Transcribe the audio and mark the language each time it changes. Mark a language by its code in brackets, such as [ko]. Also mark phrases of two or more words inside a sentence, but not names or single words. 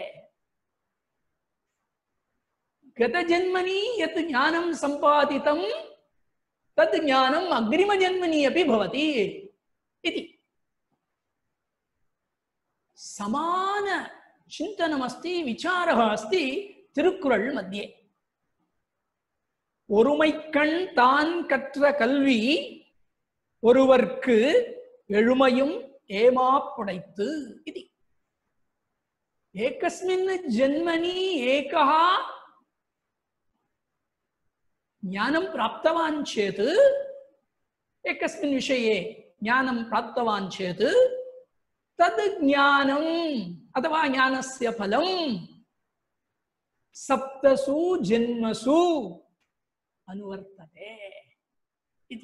[sa] गतजन्मनि यत् ज्ञानं सम्पादितं तद् ज्ञानम् अग्रिमजन्मनि अपि भवति इति। समान चिन्तनमस्ति, विचारः अस्ति तिरुक्कुरळ् मध्ये। [ta] ஒருமைக்கண் தான் கற்ற கல்வி ஒருவர்க்கு எழுமையும் ஏமாப்புடைத்து इति। [sa] एकस्मिन् जन्मनि एकः ज्ञानं प्राप्तवान् चेत्, एकस्मिन् विषये ज्ञानं प्राप्तवान् चेत् तद् ज्ञानम् अथवा ज्ञानस्य फलं सप्तसु जन्मसु अनुवर्तते इति।